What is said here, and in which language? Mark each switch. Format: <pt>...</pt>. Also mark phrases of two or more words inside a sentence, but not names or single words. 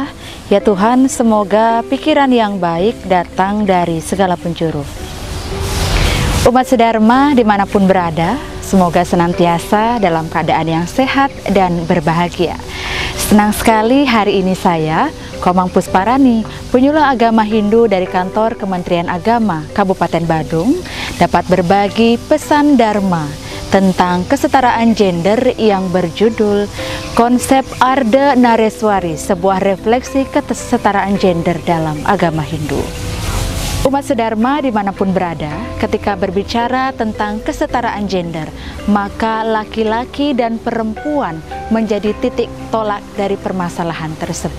<id>Ya Tuhan, semoga pikiran yang baik datang dari segala penjuru. Umat sedharma dimanapun berada, semoga senantiasa dalam keadaan yang sehat dan berbahagia. Senang sekali hari ini saya, Komang Pusparani, penyuluh agama Hindu dari kantor Kementerian Agama Kabupaten Badung, dapat berbagi pesan Dharma tentang kesetaraan gender yang berjudul Konsep Ardha Nareswari, sebuah refleksi kesetaraan gender dalam agama Hindu. Umat sedharma dimanapun berada, ketika berbicara tentang kesetaraan gender, maka laki-laki dan perempuan menjadi titik tolak dari permasalahan tersebut.</id>